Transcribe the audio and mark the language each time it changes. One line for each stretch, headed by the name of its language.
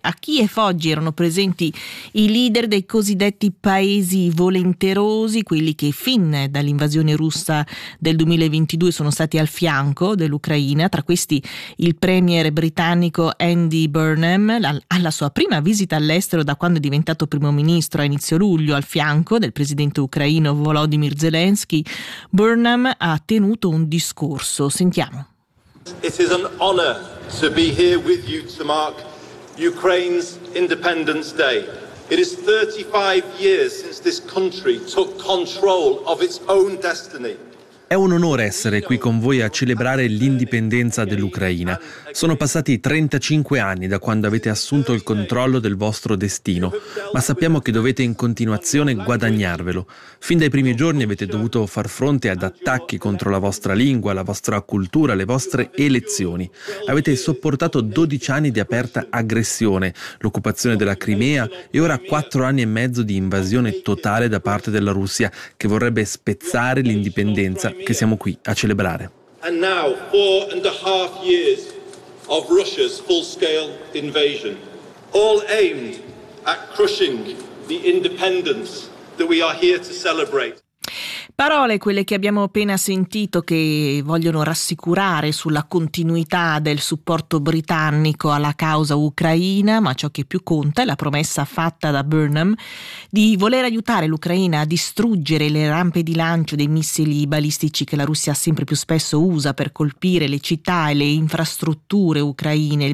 Italian: A Kiev oggi erano presenti i leader dei cosiddetti paesi volenterosi, quelli che fin dall'invasione russa del 2022 sono stati al fianco dell'Ucraina, tra questi il premier britannico Andy Burnham, alla sua prima visita all'estero da quando è diventato primo ministro a inizio luglio, al fianco del presidente ucraino Volodymyr Zelensky. Burnham ha tenuto un discorso. Sentiamo.
English: It is an honor to be here with you to mark Ukraine's Independence Day. It is 35 years since this country took control of its own destiny.
Italian: È un onore essere qui con voi a celebrare l'indipendenza dell'Ucraina. Sono passati 35 anni da quando avete assunto il controllo del vostro destino, ma sappiamo che dovete in continuazione guadagnarvelo. Fin dai primi giorni avete dovuto far fronte ad attacchi contro la vostra lingua, la vostra cultura, le vostre elezioni. Avete sopportato 12 anni di aperta aggressione, l'occupazione della Crimea e ora 4 anni e mezzo di invasione totale da parte della Russia che vorrebbe spezzare l'indipendenza che siamo qui a celebrare.
English: And now, 4.5 years of Russia's full-scale invasion, all aimed at crushing the independence that we are here to celebrate.
Italian: Parole quelle che abbiamo appena sentito, che vogliono rassicurare sulla continuità del supporto britannico alla causa ucraina, ma ciò che più conta è la promessa fatta da Burnham di voler aiutare l'Ucraina a distruggere le rampe di lancio dei missili balistici che la Russia sempre più spesso usa per colpire le città e le infrastrutture ucraine.